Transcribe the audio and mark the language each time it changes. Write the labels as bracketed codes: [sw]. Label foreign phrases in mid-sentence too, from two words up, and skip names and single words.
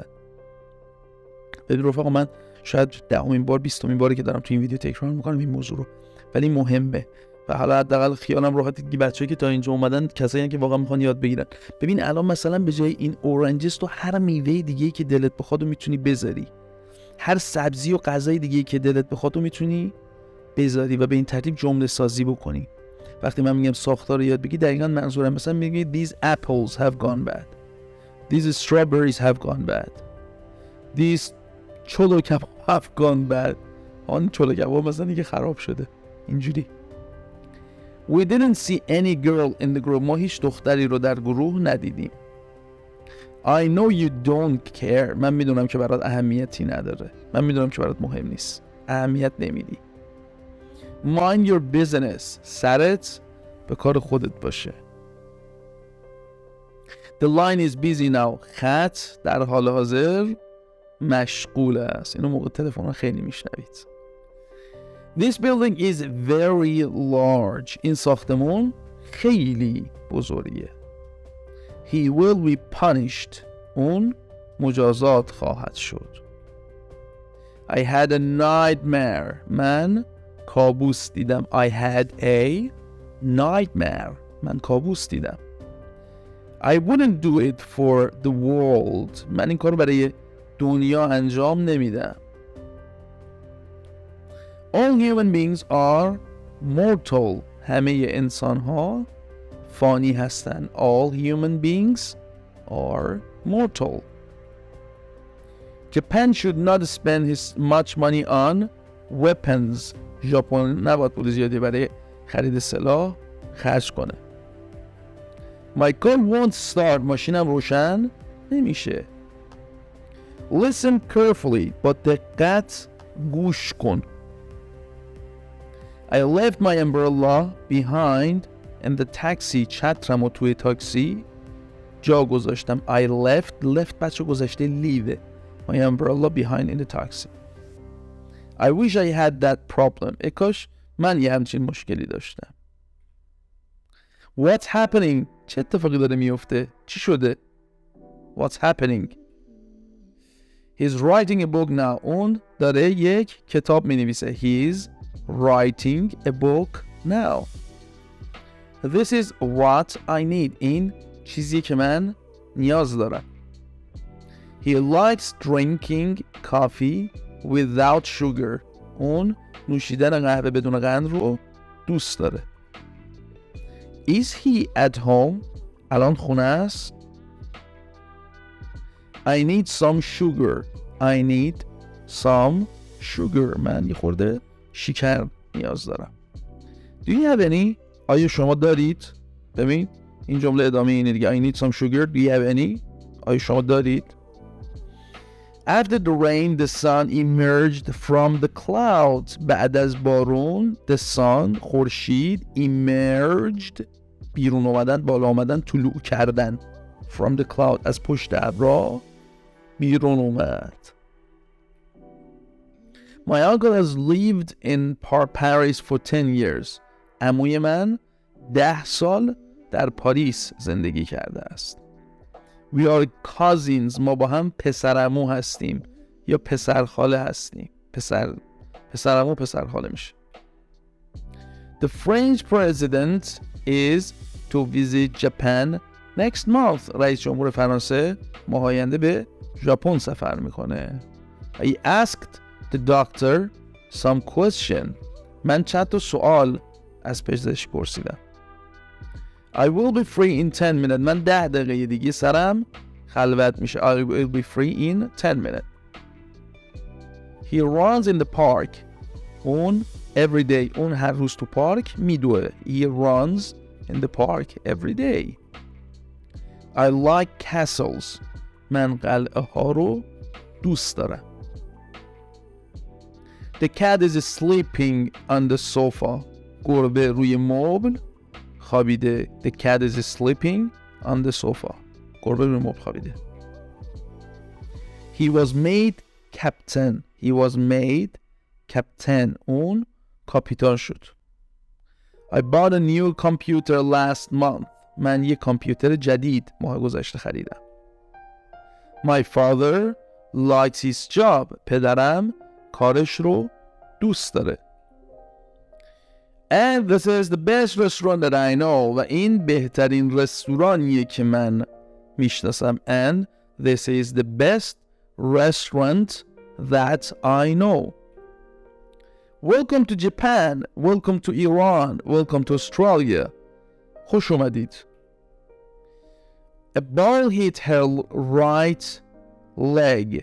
[fa] ببین رفقا، من شاید 10مین بار 20مین باری که دارم تو این ویدیو تکرار میکنم این موضوع رو، ولی مهمه و حالا حداقل خیالم راحته که بچه‌ای که تا اینجا اومدن کسایی که واقعا میخوان یاد بگیرن. ببین الان مثلا به جای این اورنجز تو هر میوه دیگه‌ای که دلت بخواد میتونی بذاری، هر سبزی و غذای دیگه‌ای که دلت بخواد میتونی بذاری و به این ترتیب جمله سازی بکنی. وقتی من میگم ساختار رو یاد بگی دقیقاً منظورم مثلا میگی [en] these apples have gone bad. These strawberries have gone bad. These [fa] چلو کباب [en] have gone bad. [fa] آن چلو کباب مثلا دیگه خراب شده. اینجوری. [en] We didn't see any girl in the group. [fa] ما هیچ دختری رو در گروه ندیدیم. [en] I know you don't care. [fa] من میدونم که برات اهمیتی نداره. من میدونم که برات مهم نیست. اهمیت نمیدی. [en] Mind your business. [fa] سرت به کار خودت باشه. [en] The line is busy now. [fa] خط در حال حاضر مشغول است. اینو موقع تلفن خیلی میشنوید. [en] This building is very large. [fa] این ساختمون خیلی بزرگه. [en] He will be punished. [fa] اون مجازات خواهد شد. [en] I had a nightmare. [fa] من کابوس دیدم. [en] I had a nightmare. [fa] من کابوس دیدم. [en] I wouldn't do it for the world. [fa] من این کارو برای دنیا انجام نمیدم. [en] All human beings are mortal. [fa] همه انسان ها فانی هستند. [en] All human beings are mortal. Japan should not spend much money on weapons. [fa] ژاپن نباید پول زیادی برای خرید سلاح خرج کنه. [en] My car won't start. [fa] ماشینم روشن نمیشه. [en] Listen carefully. [fa] با دقت گوش کن. [en] I left my umbrella behind in the taxi. [fa] چترم و توی تاکسی جا گذاشتم. [en] I left [fa] بچه گذاشته [en] leave. My umbrella behind in the taxi. I wish I had that problem. [fa] کاش من یه همچین مشکلی داشتم. [en] What's happening؟ [fa] چه اتفاقی داره میفته؟ چی شده؟ [en] What's happening؟ He's writing a book now. [fa] اون داره یک کتاب می نویسه. [en] He's writing a book now. This is what I need. [fa] این چیزی که من نیاز دارم. [en] He likes drinking coffee without sugar. [fa] اون نوشیدن قهوه بدون قند رو دوست داره. [en] Is he at home؟ [fa] الان خونه است. [en] I need some sugar. I need some sugar. [fa] من یه خورده شکر نیاز دارم. [en] Do you have any؟ [fa] آیا شما دارید؟ ببین این جمله ادامه اینه دیگه. [en] I need some sugar. Do you have any؟ [fa] آیا شما دارید؟ [en] After the rain, the sun emerged from the clouds. [fa] بعد از بارون [en] the sun [fa] خورشید emerged بیرون آمدن، بالا آمدن، طلوع کردن. [en] From the cloud [fa] از پشت ابرها بیرون اومد. [en] My uncle has lived in Paris for 10 years. [fa] عموی من 10 سال در پاریس زندگی کرده است. [en] We are cousins. [fa] ما با هم پسرعمو هستیم یا پسرخاله هستیم. پسرعمو پسرخاله میشه. [en] The French president is to visit Japan next month. [fa] رئیس جمهور فرانسه ماه آینده به ژاپن سفر میکنه. [en] I asked the doctor some question. [fa] من چند تا سوال از پزشک پرسیدم. [en] I will be free in 10 minutes. [fa] من 10 دقیقه دیگه سرم خلوت میشه. [en] I will be free in 10 minutes. He runs in the park. اون every day. [fa] اون هر روز تو پارک میدوه. [en] He runs in the park every day. I like castles. [fa] من قلعه ها رو دوست دارم. [en] The cat is sleeping on the sofa. [fa] گربه روی مبل خوابیده. [en] The cat is sleeping on the sofa. [fa] گربه روی مبل خوابیده. [en] He was made captain. He was made captain. [fa] اون کاپیتان شد. [en] I bought a new computer last month. [fa] من یک کامپیوتر جدید ماه گذشته خریدم. [en] My father likes his job. [fa] پدرم کارش رو دوست داره. [en] And this is the best restaurant that I know. [fa] و این بهترین رستورانیه که من میشناسم. [en] And this is the best restaurant that I know. Welcome to Japan. Welcome to Iran. Welcome to Australia. [fa] خوش اومدید. [en] A ball hit her right leg.